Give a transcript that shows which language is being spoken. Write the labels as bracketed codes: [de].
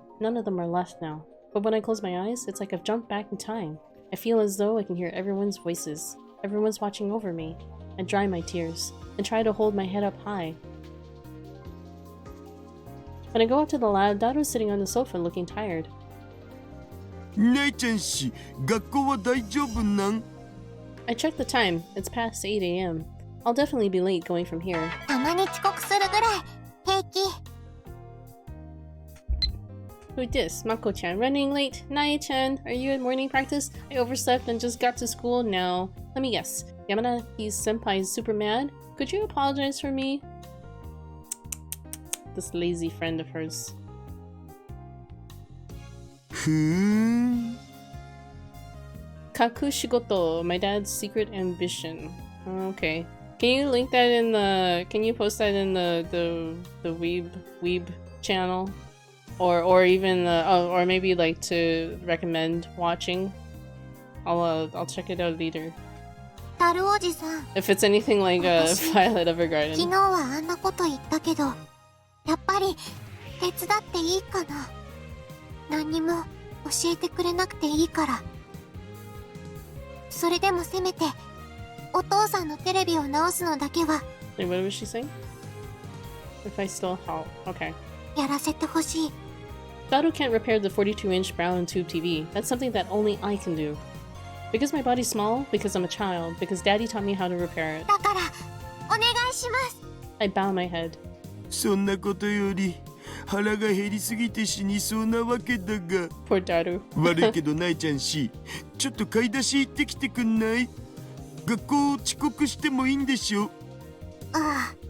[en] None of them are left now. But when I close my eyes, it's like I've jumped back in time. I feel as though I can hear everyone's voices. Everyone's watching over me. I dry my tears, and try to hold my head up high. When I go up to the lab, Dado's sitting on the sofa looking tired. [ja] ないちゃん氏、学校は大丈夫なん？ [en] I checked the time. It's past 8 a.m. I'll definitely be late going from here. [ja] たまに遅刻するぐらい平気。 [en] Who dis? Mako-chan running late. Nai-chan, are you at morning practice? I overslept and just got to school now. Let me guess. Yamanaki's senpai is super mad? Could you apologize for me? This lazy friend of hers. [ja] ふーん。 [en] Kakushigoto, my dad's secret ambition. Okay. Can you link that in the... Can you post that in the weeb channel? Or even or maybe like to recommend watching. I'll check it out later. [ja] タルおじさん、 [en] If it's anything like Violet [ja] 昨 [en] Evergarden. [ja] 日はあんなこと言ったけど、やっぱり手伝っていいかな。何にも教えてくれなくていいから。それでもせめてお父さんのテレビを直すのだけは [en] Wait, what was she saying? If I still help. Okay. [ja] やらせてほしい。 [en] Daru can't repair the 42-inch brown tube TV. That's something that only I can do. Because my body's small, because I'm a child, because daddy taught me how to repair it. [ja] だからお願いします。 [en] I bow my head. [ja] そんなことより腹が減りすぎて死にそうなわけだが。 [en] Poor Daru. [ja] 悪いけどないちゃん氏、ちょっと買い出し行ってきてくんない？学校遅刻してもいいんでしょ？ああ、